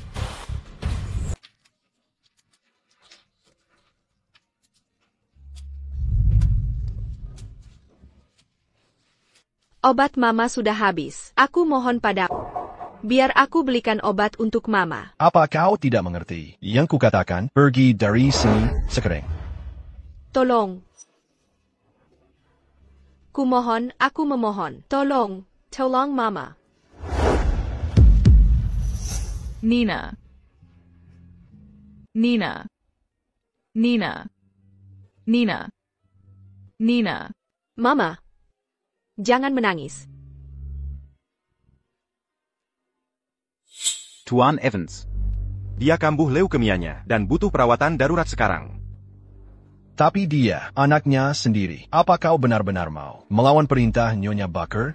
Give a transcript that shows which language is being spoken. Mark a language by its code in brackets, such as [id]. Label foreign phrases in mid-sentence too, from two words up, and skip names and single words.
[id] Obat mama sudah habis. Aku mohon pada. Biar aku belikan obat untuk mama. Apa kau tidak mengerti? Yang kukatakan, pergi dari sini sekarang. Tolong. Kumohon, aku memohon. Tolong. Tolong mama. Nina. Nina. Nina. Nina. Nina. Mama. Jangan menangis. Tuan Evans. Dia kambuh leukemianya dan butuh perawatan darurat sekarang. Tapi dia, anaknya sendiri. Apa kau benar-benar mau melawan perintah Nyonya Baker?